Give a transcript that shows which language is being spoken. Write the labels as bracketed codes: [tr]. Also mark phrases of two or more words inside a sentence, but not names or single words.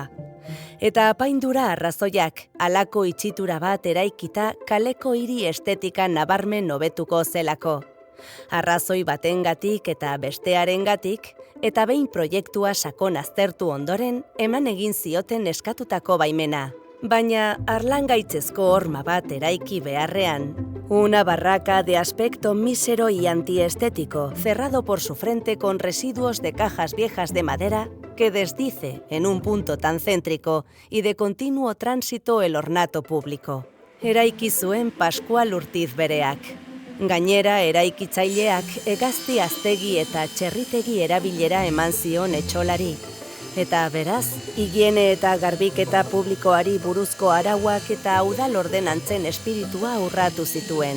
[eu] Eta apaindura arrazoiak, halako itxitura bat eraikita kaleko hiri estetika nabarmen hobetuko zelako. Arrazoi batengatik eta bestearengatik, eta behin proiektua sakon aztertu ondoren, eman egin zioten eskatutako baimena. Baina harlangaitzezko horma bat eraiki beharrean, [es] una barraca de aspecto mísero y antiestético, cerrado por su frente con residuos de cajas viejas de madera, que desdice en un punto tan céntrico y de continuo tránsito el ornato público. [eu] Eraiki zuen Pascual Urtizbereak. Gainera, eraikitzaileak hegazti aztegi eta txerritegi erabilera eman zion etxolari. Eta beraz, higiene eta garbiketa publikoari buruzko arauak eta udal ordenantzen espiritua urratu zituen.